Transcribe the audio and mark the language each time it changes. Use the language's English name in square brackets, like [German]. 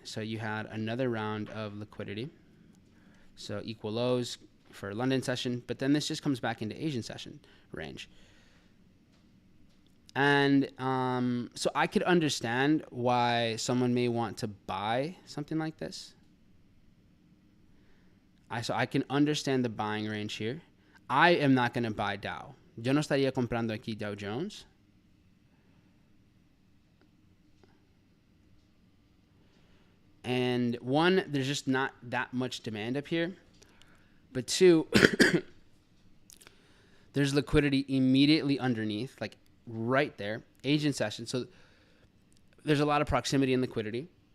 [English] So you had another round of liquidity. So equal lows for London session, but then this just comes back into Asian session range. And so I could understand why someone may want to buy something like this. So I can understand the buying range here. I am not going to buy Dow. [Spanish] Yo no estaría comprando aquí Dow Jones. [English] And one, there's just not that much demand up here. But two, there's liquidity immediately underneath, like right there, Asian session. So there's a lot of proximity and liquidity.